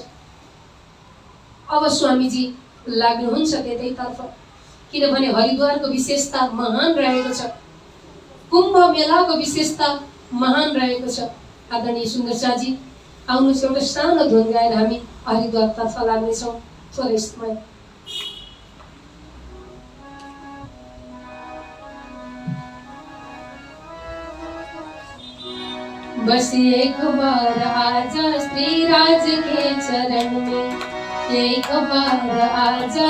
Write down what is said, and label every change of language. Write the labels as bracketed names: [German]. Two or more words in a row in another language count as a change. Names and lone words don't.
[Nepali] अब स्वामीजी लाग्नुहुन्छ त्यतैतर्फ, किनभने हरिद्वारको विशेषता महान रहेको छ, कुम्भ मेलाको विशेषता महान रहेको छ। आदरणीय सुन्दर साथी, आउनुहोस् एउटा सानो धुन गाएर हामी हरिद्वारतर्फ लाग्नेछौँ थोरै समय। [Hindi] बस एक बार आजा श्री राज के चरण में, एक बार आजा